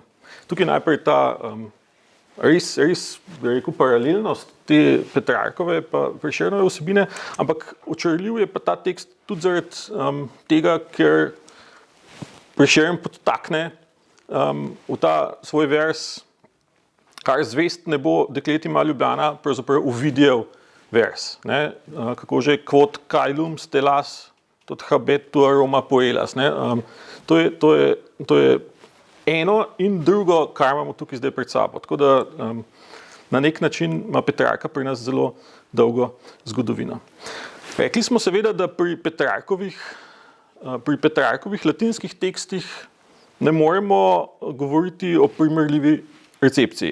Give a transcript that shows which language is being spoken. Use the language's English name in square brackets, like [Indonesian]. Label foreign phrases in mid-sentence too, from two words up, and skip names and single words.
[Slovenian] Tukaj najprej ta res, bi rekel, paralelnost te Petrarkove pa Prešernove vsebine, ampak očarljiv je pa ta tekst tudi zaradi tega, ker Prešern podtakne v ta svoj vers, kar zvest ne bo, deklet ima Ljubljana, pravzaprav Ovidijev vers. Ne? Kako že, [Latin] quod caelum stellas, tot habet tua Roma poelas. [Slovenian] Ne? To je eno in drugo, kar imamo tukaj zdaj pred sabo. Tako da na nek način ima Petrarka pri nas zelo dolgo zgodovino. Rekli smo seveda, da pri Petrarkovih latinskih tekstih ne moremo govoriti o primerljivi recepciji.